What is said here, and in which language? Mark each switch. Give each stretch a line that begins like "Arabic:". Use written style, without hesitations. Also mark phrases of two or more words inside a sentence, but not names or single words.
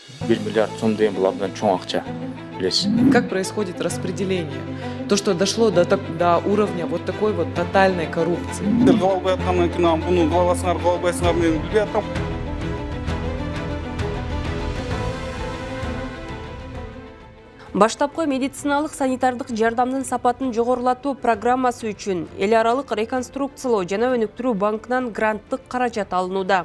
Kyrgyz: 1 миллиард сом деген бұл абдан чоң акча, билесиз.
Russian: Как происходит распределение? То, что дошло до уровня вот такой вот тотальной коррупции.
Kyrgyz: Кыла албай аткандан кийин анан буну кыла аласыңар, кыла албайсыңар мен билбей атам. Баштапкы медициналык санитардык жардамдын сапатын жогорулатуу программасы үчүн эл аралык реконструкциялоо жана өнүктүрүү банкынан гранттык каражат алынууда.